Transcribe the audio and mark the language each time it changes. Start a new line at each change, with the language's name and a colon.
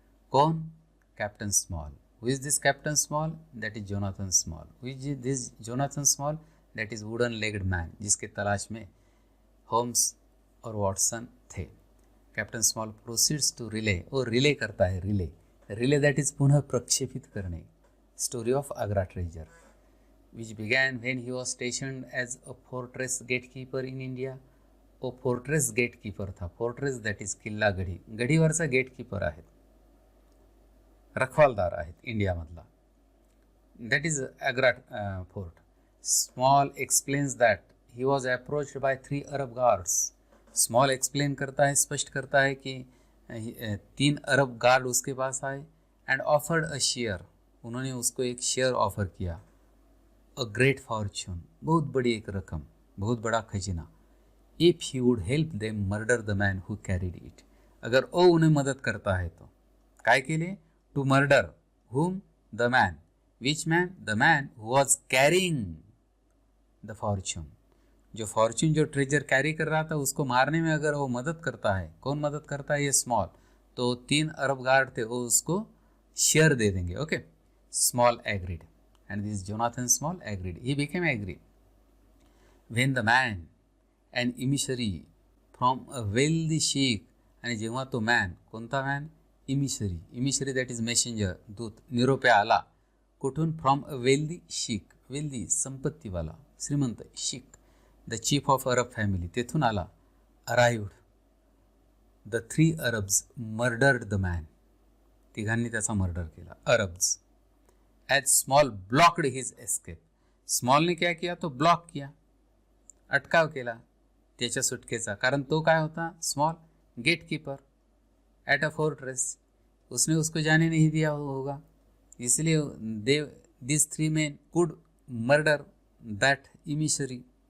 Hindi: कौन? Captain small.
English: Who is this Captain Small? That is Jonathan Small. Who is this Jonathan Small? That is wooden-legged man,
Hindi: जिसके तलाश में Holmes और Watson थे.
English: captain Small proceeds to relay,
Hindi: और relay करता है.
English: relay that is
Hindi: पुनः प्रक्षेपित करने.
English: Story of Agra treasure which began when he was stationed as a fortress gatekeeper in India.
Hindi: वो फोर्ट्रेस गेटकीपर था.
Marathi: फोर्ट्रेस दैट इज किल्ला, गढी, गढीवरचा गेटकीपर आहे, रखवालदार आहेत इंडियामधला.
English: That is Agra Fort. Small explains that he was approached by 3 Arab guards.
Hindi: Small explain करता है, स्पष्ट करता है कि 3 अरब गार्ड उसके पास आए
English: and offered a share,
Hindi: उन्होंने उसको एक शेयर ऑफर किया। अ ग्रेट फॉर्च्यून, बहुत बड़ी एक रकम, बहुत बड़ा खजाना।
English: if he would help them murder the man who carried it,
Hindi: अगर वो उन्हें मदद करता है तो काय के लिए?
English: To murder whom? The man, which man? The man who was carrying the fortune,
Hindi: जो फॉर्च्यून जो ट्रेजर कैरी कर रहा था उसको मारने में अगर वो मदद करता है। कौन मदद करता है? ये स्मॉल। तो 3 अरब गार्ड थे, वो उसको शेयर दे देंगे।
English: Okay, Small agreed and this Jonathan Small agreed, he became agreed. When the man and emissary from a wealthy sheikh,
Marathi: आणि जेव्हा तो मॅन, कोणता मॅन? इमिशरी, इमिशरी दॅट इज मेसेंजर, दूत, निरोप्या आला कुठून? From a wealthy Shaikh, wealthy संपत्तीवाला, श्रीमंत, Shaikh, the chief of Arab family, तेथून आला.
English: arrived the 3 Arabs murdered the man,
Marathi: तिघांनी त्याचा मर्डर केला,
English: Arabs. As Small blocked his escape,
Hindi: स्मॉलने क्या किया?
Marathi: तो ब्लॉक किया, अटकाव केला त्याच्या सुटकेचा. कारण तो काय होता?
Hindi: Small gatekeeper at a fortress, उसने उसको जाने नहीं दिया होगा,
English: इसलिए they this 3 men could murder that emissary.